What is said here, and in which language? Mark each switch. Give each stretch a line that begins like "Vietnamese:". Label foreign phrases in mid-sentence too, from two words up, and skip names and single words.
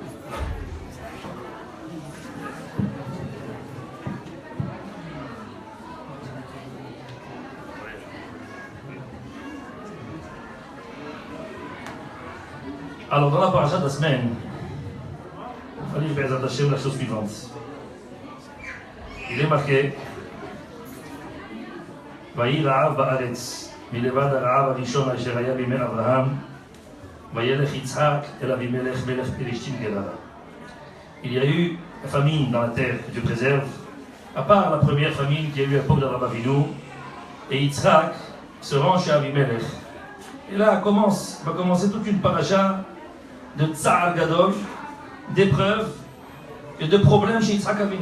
French: Alors, dans la paracha de la semaine, il fallait faire attacher la chose suivante. Il est marqué
Hebrew: ויהי רעב בארץ מלבד הרעב הראשון אשר היה בימי אברהם וילך יצחק אל אבימלך מלך פלישתים גרר.
French: Il y a eu la famine dans la terre que Dieu préserve, à part la première famine qui a eu à l'époque d'Abraham Avinu, et Yitzhak se rend chez Abimelech. Et là va commencer toute une paracha de
Hebrew: צער גדול,
French: d'épreuves et de problèmes chez Yitzhak Avinu.